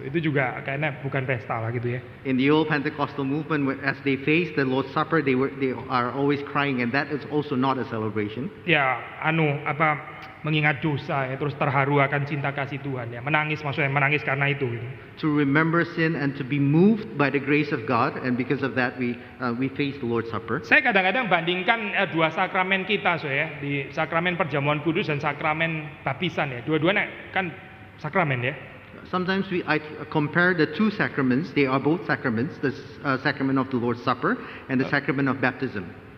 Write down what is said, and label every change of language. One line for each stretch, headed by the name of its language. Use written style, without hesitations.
Indonesian: Itu juga kayaknya bukan pesta lah gitu ya.
English: In the Old Pentecostal movement, as they face the Lord's Supper, they are always crying, and that is also not a celebration.
Indonesian: Ya, mengingat dosa ya, terus terharu akan cinta kasih Tuhan ya, menangis karena itu gitu.
English: To remember sin and to be moved by the grace of God, and because of that we face the Lord's Supper.
Indonesian: Saya kadang-kadang bandingkan dua sakramen kita ya, di sakramen perjamuan kudus dan sakramen baptisan ya, dua-duanya kan sakramen ya.
English: Sometimes I compare the two sacraments. They are both sacraments, the sacrament of the Lord's Supper and the sacrament of baptism.